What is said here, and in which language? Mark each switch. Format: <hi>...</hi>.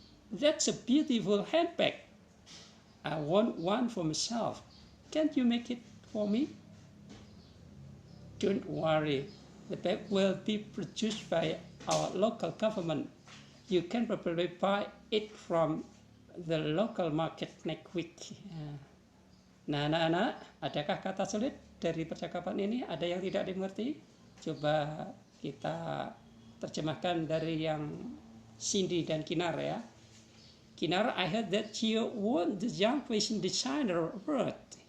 <en>That's a beautiful handbag. I want one for myself. Can't you make it for me? Don't worry, the bag will be produced by our local government. You can probably buy it from the local market next week.</en> <id>Nah, anak-anak, adakah kata sulit dari percakapan ini? Ada yang tidak dimengerti? Coba kita terjemahkan dari yang Cindy dan Kinar ya.</id> <en>Kinar, I heard that you won the Young Fashion Designer Award.</en>